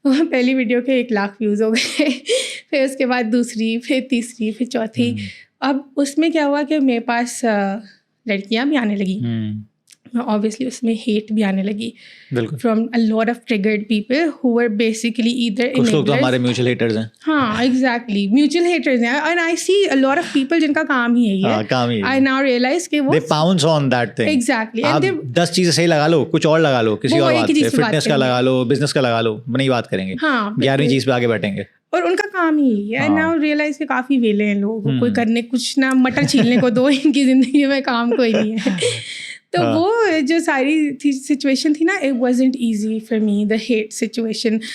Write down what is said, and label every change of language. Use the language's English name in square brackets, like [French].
[Urdu] پہلی ویڈیو کے 1 لاکھ ویوز ہو گئے, پھر اس کے بعد دوسری, پھر تیسری, پھر چوتھی. اب اس میں کیا ہوا کہ میرے پاس لڑکیاں بھی آنے لگی, obviously اس میں ہیٹ بھی آنے لگی from [English] a lot of triggered people who were basically either enablers. [Urdu] کچھ لوگ تو ہمارے میوچل ہیٹرز ہیں. ہاں ایگزیکٹلی, میوچل ہیٹرز ہیں. [English] and I see a lot of people [Urdu] جن کا کام ہی یہی ہے. [English] I now realize کہ وہ they pounce on that thing. exactly. [Urdu] آپ 10 چیزیں صحیح لگا لو, کچھ اور لگا لو, کسی اور بات پہ, فٹنس کا لگا لو, بزنس کا لگا لو, نہیں بات کریں گے, 11ویں چیز پہ آگے بیٹھیں گے. اور ان کا کام ہی ہے. [English] now realize [Urdu] کہ کافی ویلے ہیں لوگ, کوئی کرنے کچھ نہ مٹر چھیلنے کو دو, ان کی زندگی میں کام کوئی نہیں ہے. تو وہ جو ساری سچویشن تھی نا, [English] it wasn't easy for me, [Urdu] the heat situation.